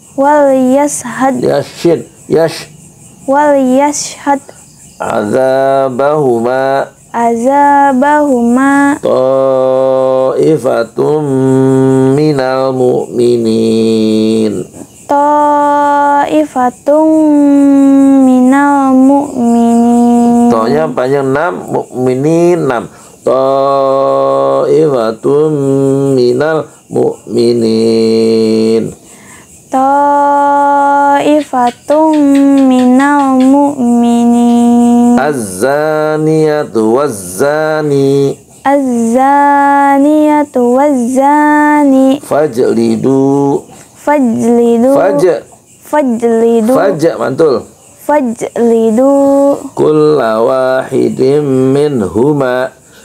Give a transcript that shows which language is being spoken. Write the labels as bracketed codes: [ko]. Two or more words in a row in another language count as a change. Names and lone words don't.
[ar] عذابهما طائفة من المؤمنين. [id] Tonya panjang 6, mu'minin 6. [ar] طائفة من المؤمنين. الزانية والزاني. Fajlidu. [id] Mantul. [ar] كل واحد منهما.